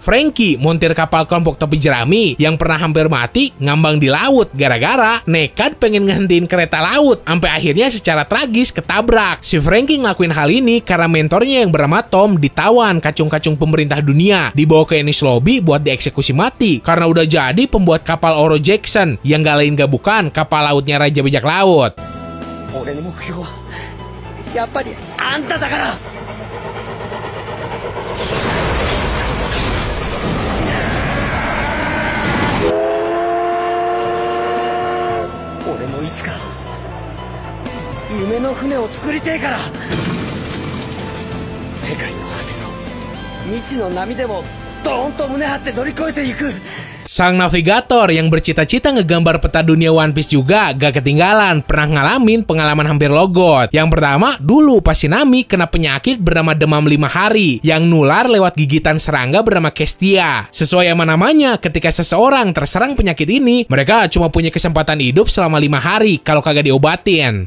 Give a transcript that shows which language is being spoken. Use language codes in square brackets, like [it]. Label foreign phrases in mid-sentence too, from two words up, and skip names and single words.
[id] Franky, montir kapal kelompok topi jerami yang pernah hampir mati, ngambang di laut gara-gara nekat pengen ngehentiin kereta laut sampai akhirnya secara tragis ketabrak. Si Franky ngelakuin hal ini karena mentornya yang bernama Tom ditawan kacung-kacung pemerintah dunia, dibawa ke Enies Lobby buat dieksekusi mati karena udah jadi pembuat kapal Oro Jackson yang gak lain gak bukan kapal lautnya Raja Bajak Laut. [ja] やっぱりあんただから。俺もいつか夢の船を作りてえから。世界の果ての未知の波でもドーンと胸張って乗り越えていく。 [id] Sang navigator yang bercita-cita ngegambar peta dunia One Piece juga gak ketinggalan pernah ngalamin pengalaman hampir logot. Yang pertama, dulu pas si Nami kena penyakit bernama demam 5 hari yang nular lewat gigitan serangga bernama Kestia. Sesuai sama namanya, ketika seseorang terserang penyakit ini, mereka cuma punya kesempatan hidup selama 5 hari kalau kagak diobatin.